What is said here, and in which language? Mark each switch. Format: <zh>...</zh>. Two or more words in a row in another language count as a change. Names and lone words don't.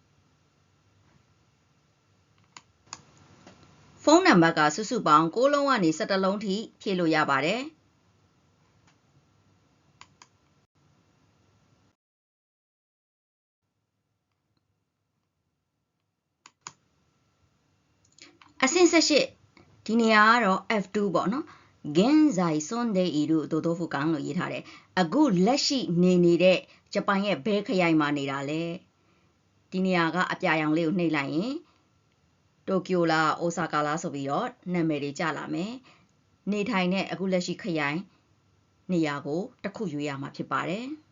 <my>ဖုန်းနံပါတ်ကစုစုပေါင်း6လုံးကနေ17လုံးထိဖြည့်လို့ရပါတယ်အဆင့်18ဒီနေရာကတော့ F2 ပေါ့နော်</my> <ja>現在住んでいるドドフカン</ja> <my>လို့ရေးထားတယ်အခုလက်ရှိနေနေတဲ့ဂျပန်ရဲ့ဘဲခရိုင်မှာနေတာလေဒီနေရာကအပြာရောင်လေးကိုနှိပ်လိုက်ရင်တိုကျိုလားအိုဆာကာလားဆိုပြီးတော့နာမည်တွေကျလာမယ်နေထိုင်တဲ့အခုလက်ရှိခရိုင်နေရာကိုတစ်ခုရွေးရမှာဖြစ်ပါတယ်</my>